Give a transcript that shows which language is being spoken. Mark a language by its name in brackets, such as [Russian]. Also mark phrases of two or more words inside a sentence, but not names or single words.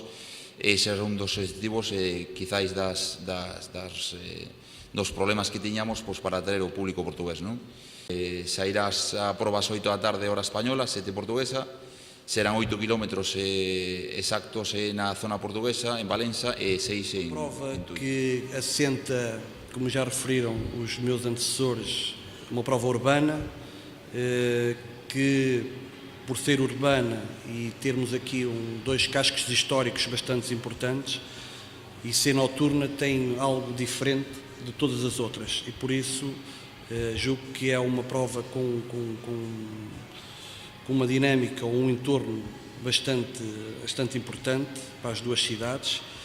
[Galician] Ese é un dos objetivos, quizáis dos problemas que tiñamos para atraer o público portugués, non? Sairás a probas 8 da tarde hora española, 7 portuguesa, serán 8 kilómetros exactos na zona portuguesa, en Valença, e 6 en Tui. [Portuguese] Que assenta, como já referiram os meus antecessores, uma prova urbana, que por ser urbana e termos aqui dois cascos históricos bastante importantes, e ser noturna tem algo diferente de todas as outras, e por isso julgo que é uma prova com uma dinâmica, um entorno bastante importante para as duas cidades.